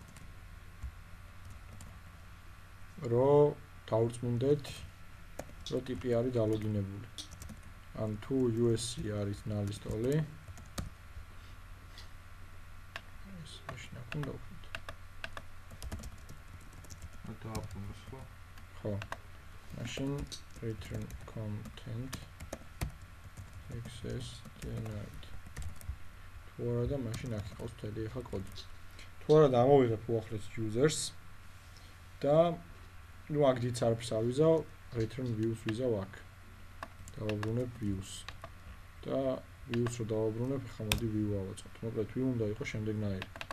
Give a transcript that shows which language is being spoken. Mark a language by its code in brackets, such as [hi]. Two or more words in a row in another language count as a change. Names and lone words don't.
[ka] რო დავწმუნდეთ, რო ტიპი არის დალოგინებული. ან თუ USC არის ნალის ტოლი. ეს მაშინ აქ უნდა ვქნათ. [en] exception return content access denied. [ka] თუ არა და მაშინ აქ იყოს მთელი ახლა კოდი. თუ არა და ამოვიღებ უახლეს users და ნუ აქ დიც არაფერს არ ვიზავ, [en] return views [ka] ვიზავ აქ. დავაბრუნებ views და views რო დავაბრუნებ, ხა მოდი view ავაწყოთ. მოკლედ view უნდა იყოს შემდეგნაირი.